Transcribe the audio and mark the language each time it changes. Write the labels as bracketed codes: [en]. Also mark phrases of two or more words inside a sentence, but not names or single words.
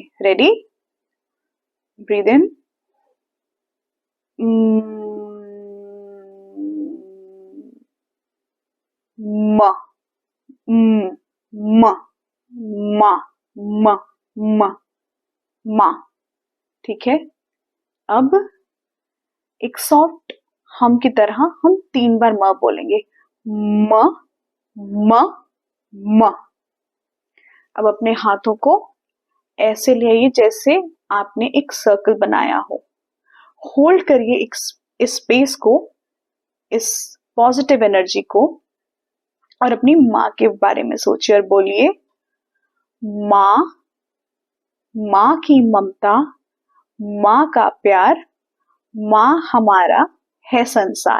[en] Ready? Breathe in, म म म म म म। [hi] ठीक है, अब एक [en] soft hum [hi] की तरह हम 3 बार म बोलेंगे, म म म। अब अपने हाथों को ऐसे ले जैसे आपने एक सर्कल बनाया हो। होल्ड करिए इस स्पेस को, इस [en] positive energy [hi] को, और अपनी माँ के बारे में सोचिए और बोलिए, माँ, माँ की ममता, माँ का प्यार, माँ हमारा है संसार।